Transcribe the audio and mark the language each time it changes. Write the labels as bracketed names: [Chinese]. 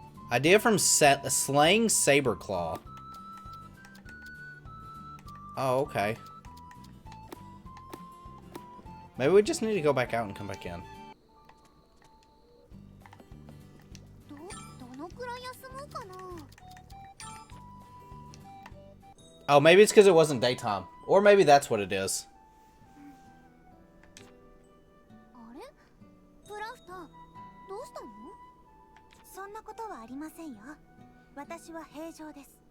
[English] Idea from Slaying Saberclaw. Oh, okay. Maybe we just need to go back out and come back in. [Japanese] どのくらい休もうかな。 [English] Oh, maybe it's because it wasn't daytime. Or maybe that's what it is. [Japanese] あれ？プラフター、どうしたの？そんなことはありませんよ。私は平常です。